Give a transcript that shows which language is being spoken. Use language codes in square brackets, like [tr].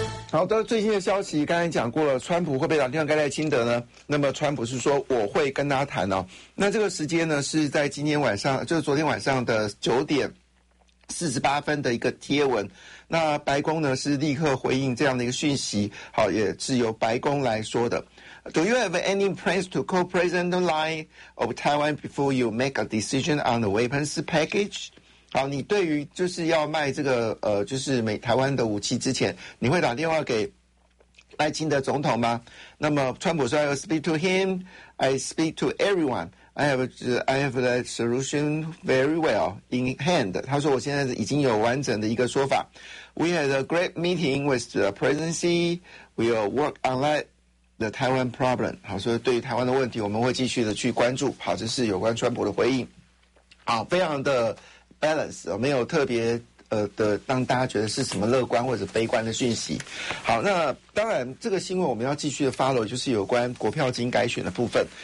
[zh] 好的，最新的消息刚才讲过了，川普会不会打电话给赖清德呢？那么川普是说我会跟他谈哦。那这个时间呢是在今天晚上，就是昨天晚上的9:48的一个贴文。那白宫呢是立刻回应这样的一个讯息，好，也是由白宫来说的。 [en] Do you have any plans to call President the line of Taiwan before you make a decision on the weapons package? [zh] 好，你对于就是要卖这个就是美台湾的武器之前，你会打电话给赖清德总统吗？那么川普说 [en] ，I'll speak to him, I speak to everyone, I have the solution very well in hand。 [zh] 他说我现在已经有完整的一个说法。 [en] We had a great meeting with the presidency. We'll work on that. The Taiwan problem， [zh] 好，所以对于台湾的问题，我们会继续的去关注。好，这是有关川普的回应，好，非常的 balance， 没有特别的让大家觉得是什么乐观或者悲观的讯息。好，那当然这个新闻我们要继续的 follow， 就是有关国票金改选的部分。